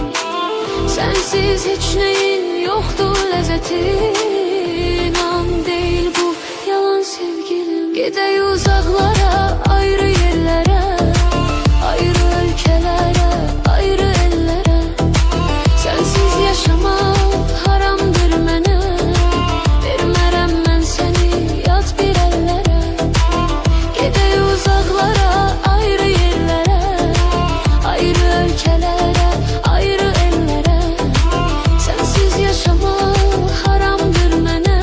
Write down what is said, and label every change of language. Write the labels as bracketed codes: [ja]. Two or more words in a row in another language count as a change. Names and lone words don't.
[tr] Sensiz hiç neyin yoktur lezzeti. İnan değil bu yalan sevgilim. Gidey uzaklara, ayrı yerlere, ayrı ülkelere, ayrı ellere. Sensiz yaşamak haramdır mənə. [az] Vermərəm mən səni yat bir ellere. [tr] Gidey uzaklara, ayrı yerlere, ayrı ülkelere, ayrı ellere. Sensiz yaşamak haramdır mənə.